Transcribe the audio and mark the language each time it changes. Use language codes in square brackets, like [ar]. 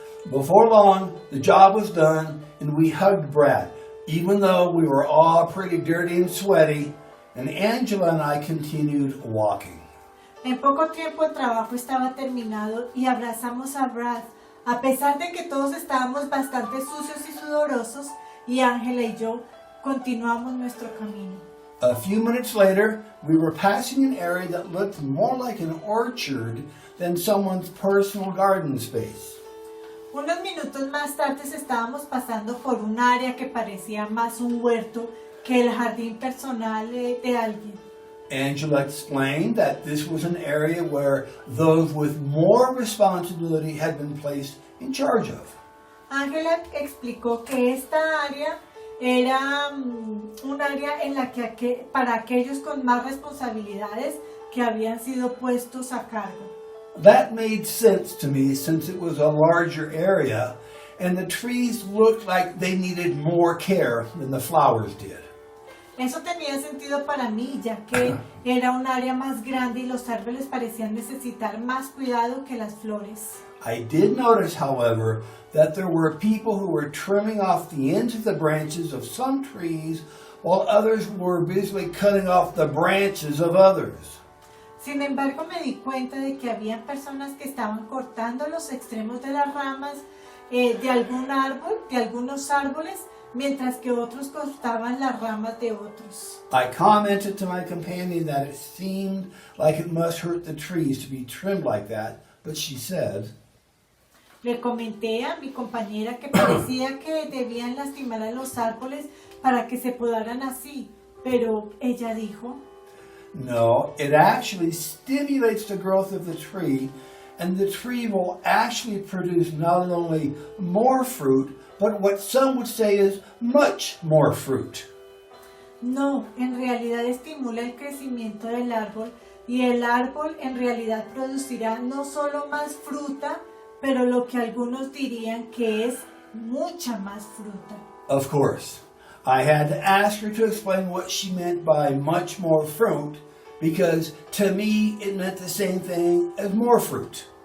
[en] Before long, the job was done and we hugged Brad, even though we were all pretty dirty and sweaty, and Angela and I continued walking. [es] En poco tiempo el trabajo estaba terminado y abrazamos a Brad, a pesar de que todos estábamos bastante sucios y sudorosos, y Ángela y yo continuamos nuestro camino. [en] A few minutes later, we were passing an area that looked more like an orchard than someone's personal garden space. [es] Unos minutos más tarde estábamos pasando por un área que parecía más un huerto que el jardín personal de alguien. [en] Angela explained that this was an area where those with more responsibility had been placed in charge of. [es] Ángela explicó que esta área era un área en la que para aquellos con más responsabilidades que habían sido puestos a cargo. [en] That made sense to me since it was a larger area and the trees looked like they needed more care than the flowers did. [es] Eso tenía sentido para mí, ya que era un área más grande y los árboles parecían necesitar más cuidado que las flores. [en] I did notice, however, that there were people who were trimming off the ends of the branches of some trees while others were busily cutting off the branches of others. [es] Sin embargo, me di cuenta de que había personas que estaban cortando los extremos de las ramas de algunos árboles, mientras que otros cortaban las ramas de otros. [en] I commented to my companion that it seemed like it must hurt the trees to be trimmed like that, but she said, [es] Le comenté a mi compañera que parecía que debían lastimar a los árboles para que se podaran así, pero ella dijo, [en] no, it actually stimulates the growth of the tree, and the tree will actually produce not only more fruit, but what some would say is much more fruit. [es] No, en realidad estimula el crecimiento del árbol y el árbol en realidad producirá no solo más fruta, pero lo que algunos dirían que es mucha más fruta. [en] Of course, I had to ask her to explain what she meant by much more fruit, because to me it meant the same thing as more fruit.